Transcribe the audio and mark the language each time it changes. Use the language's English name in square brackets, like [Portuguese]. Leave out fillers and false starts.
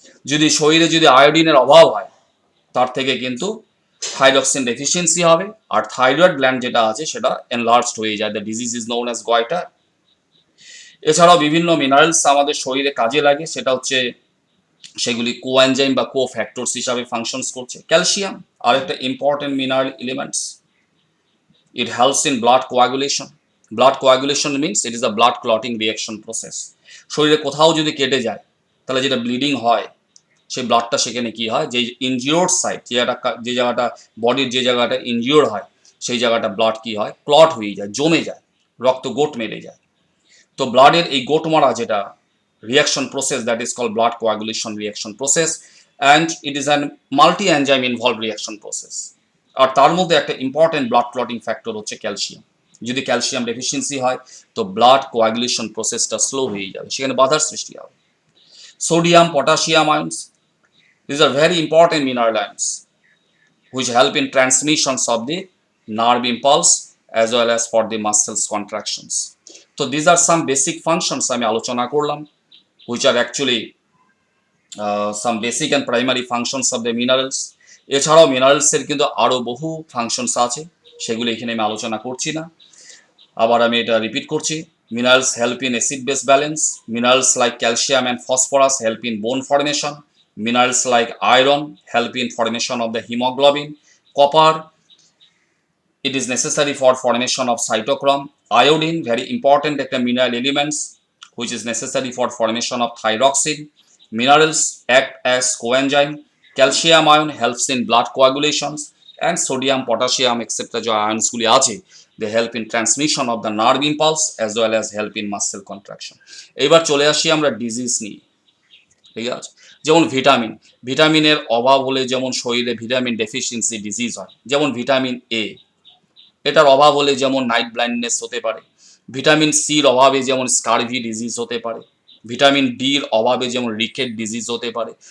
[Bangla] যদি শরীরে যদি আয়োডিনের অভাব হয় তার থেকে কিন্তু থাইরক্সিন ডেফিসিয়েন্সি হবে, আর থাইরয়েড গ্ল্যান্ড যেটা আছে সেটা এনলার্জড হয়ে যায়। [English] The disease is known as goitre. [Bangla] এছাড়াও বিভিন্ন মিনারেলস আমাদের শরীরে কাজে লাগে, সেটা হচ্ছে সেগুলি কোএনজাইম বা কোফ্যাক্টরস হিসাবে ফাংশনস করছে। ক্যালসিয়াম আর একটা important mineral elements. [English] It helps in blood coagulation. Blood coagulation means it is a blood clotting reaction process. [Bangla] শরীরে কোথাও যদি কেটে যায় তাহলে যেটা ব্লিডিং হয়, সেই ব্লাডটা সেখানে কি হয়, যে ইনজিওর্ড সাইট, যে জায়গাটা বডির যে জায়গাটা ইনজিওর হয় সেই জায়গাটা ব্লাড কি হয়, ক্লট হয়ে যায়, জমে যায়, রক্ত গোট মেরে যায়। তো ব্লাডের এই গোট মারা যেটা reaction process, [English] That is call blood coagulation reaction process, and it is an multi enzyme involve reaction process. [Bangla] আর তার মধ্যে একটা ইম্পর্টেন্ট ব্লাড ক্লটিং ফ্যাক্টর হচ্ছে ক্যালসিয়াম। যদি ক্যালসিয়াম ডেফিসিয়েন্সি হয় তো ব্লাড কোয়াগুলেশন প্রসেসটা স্লো হয়ে যাবে, সেখানে বাধার সৃষ্টি হবে। [English] Sodium, potassium ions, these are very important mineral ions which help in transmissions of the nerve impulse as well as for the muscles contractions. So these are some basic functions [Bangla] আমি আলোচনা করলাম, [English] which are actually some basic and primary functions of the minerals. [Bangla] এছাড়াও মিনারেলসের কিন্তু আরও বহু functions আছে, সেগুলো এখানে আমি আলোচনা করছি না। আবার আমি এটা রিপিট করছি, [English] Minerals help in acid base balance, minerals like calcium and phosphorus help in bone formation, minerals like iron help in formation of the hemoglobin, copper it is necessary for formation of cytochrome, iodine very important একটা mineral elements which is necessary for formation of thyroxine, minerals act as coenzyme, calcium ion helps in blood coagulations, and sodium, potassium etc. [Bangla] যে আয়নসগুলি আছে [English] they help in transmission of the nerve impulse as well as help in muscle contraction. [Bangla] এবার চলে আসি আমরা disease নিয়ে। ঠিক আছে, যেমন ভিটামিনের অভাব হলে যেমন শরীরে ভিটামিন ডেফিসিয়েন্সি ডিজিজ হয়, যেমন ভিটামিন এ, এটার অভাব হলে যেমন নাইট ব্লাইন্ডনেস হতে পারে, ভিটামিন সির অভাবে যেমন স্কারভি ডিজিজ হতে পারে, ভিটামিন ডির অভাবে যেমন রিকেট ডিজিজ হতে পারে।